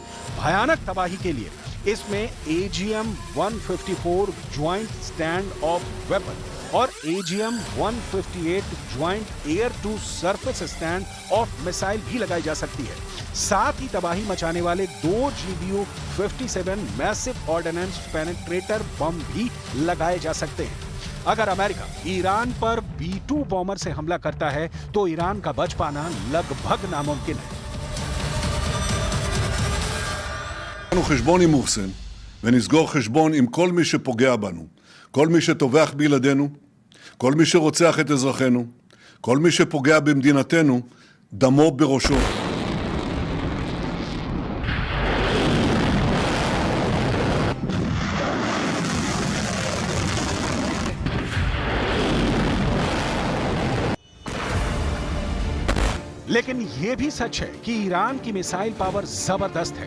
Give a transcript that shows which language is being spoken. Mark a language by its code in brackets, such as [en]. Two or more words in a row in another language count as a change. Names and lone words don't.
[hi] भयानक तबाही के लिए इसमें AGM-154 ज्वाइंट स्टैंड ऑफ वेपन और AGM-158 ज्वाइंट एयर टू सरफेस स्टैंड ऑफ मिसाइल भी लगाई जा सकती है। साथ ही तबाही मचाने वाले 2 GBU-57 मैसिव ऑर्डिनेंस पेनिट्रेटर बम भी लगाए जा सकते हैं। अगर अमेरिका ईरान पर B-2 बॉमर से हमला करता है तो ईरान का बच पाना लगभग नामुमकिन है। [he] חשבון עם מוחסן ונסגור חשבון עם כל מי שפוגע בנו, כל מי שטובח בילדינו, כל מי שרוצח את אזרחינו, כל מי שפוגע במדינתנו, דמו בראשו. [hi] लेकिन यह भी सच है कि ईरान की [en] missile power [hi] जबरदस्त है।